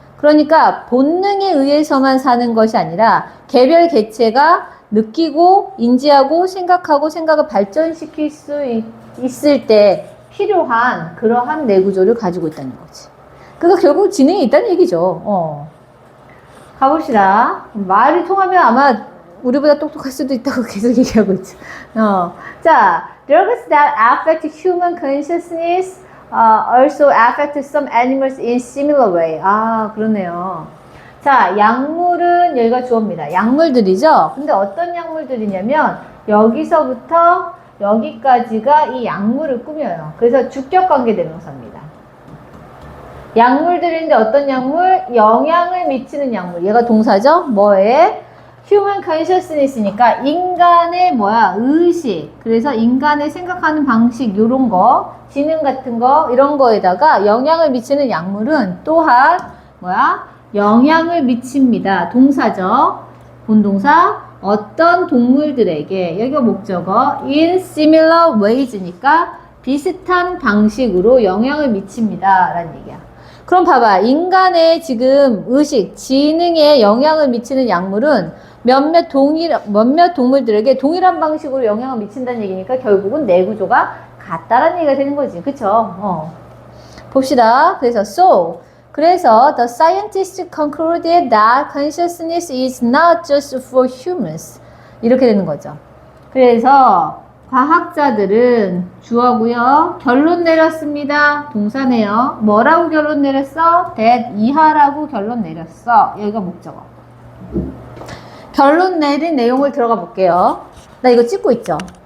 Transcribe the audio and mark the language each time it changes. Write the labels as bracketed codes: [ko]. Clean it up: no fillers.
[ko] 그러니까 본능에 의해서만 사는 것이 아니라 개별 개체가 느끼고 인지하고 생각을 발전시킬 수 있을 때 필요한 그러한 내 구조를 가지고 있다는 거지. 그러니까 결국 지능이 있다는 얘기죠. 가봅시다. 말이 통하면 아마 우리보다 똑똑할 수도 있다고 계속 얘기하고 있죠. [en] 자, drugs that affect human consciousness also affect some animals in similar way. [ko] 아, 그러네요. 자, 약물은 여기가 주어입니다. 약물들이죠. 근데 어떤 약물들이냐면 여기서부터 여기까지가 이 약물을 꾸며요. 그래서 주격관계대명사입니다. 약물들인데 어떤 약물? 영향을 미치는 약물. 얘가 동사죠? 뭐에? [en] human consciousness [ko] 니까 인간의 뭐야? 의식. 그래서 인간의 생각하는 방식 요런 거, 지능 같은 거 이런 거에다가 영향을 미치는 약물은 또한 뭐야? 영향을 미칩니다. 동사죠. 본동사 어떤 동물들에게 여기가 목적어 [en] in similar ways [ko] 니까 비슷한 방식으로 영향을 미칩니다. 라는 얘기야. 그럼 봐봐. 인간의 지금 의식, 지능에 영향을 미치는 약물은 몇몇 동물들에게 동일한 방식으로 영향을 미친다는 얘기니까 결국은 내 구조가 같다라는 얘기가 되는 거지. 그쵸? 봅시다. [en] 그래서 the scientists concluded that consciousness is not just for humans. [ko] 이렇게 되는 거죠. 그래서 과학자들은 주어고요. 결론 내렸습니다. 동사네요. 뭐라고 결론 내렸어? that 이하라고 결론 내렸어. 여기가 목적어. 결론 내린 내용을 들어가 볼게요. 나 이거 찍고 있죠?